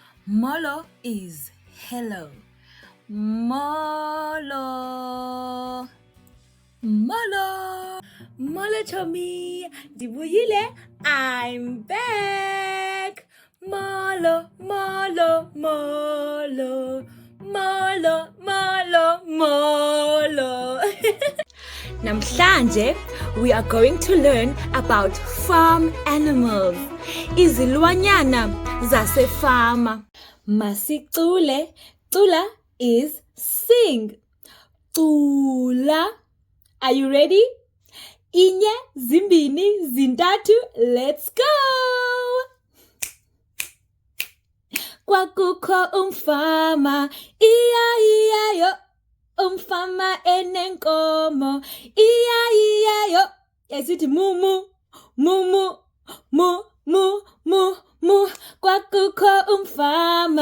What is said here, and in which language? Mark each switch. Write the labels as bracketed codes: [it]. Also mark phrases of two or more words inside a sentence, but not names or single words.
[en] Molo is hello. [xh] Molo. Molo. Molo Tommy. Dibuyile. [en] I'm back. [xh] Molo, molo, molo. Molo, molo, molo. Namhlanje, [en] we are going to learn about farm animals. [xh] Izilwanyana zasefama. Masicule. Cula [en] is sing. Cula. Are you ready? [xh] Inye, zimbini, zintatu. [en] Let's go. [xh] Kwakukho umfama. Iya yo. Umfama enenkomo. Iya yo. Yesithi mu. Kwakukho umfama.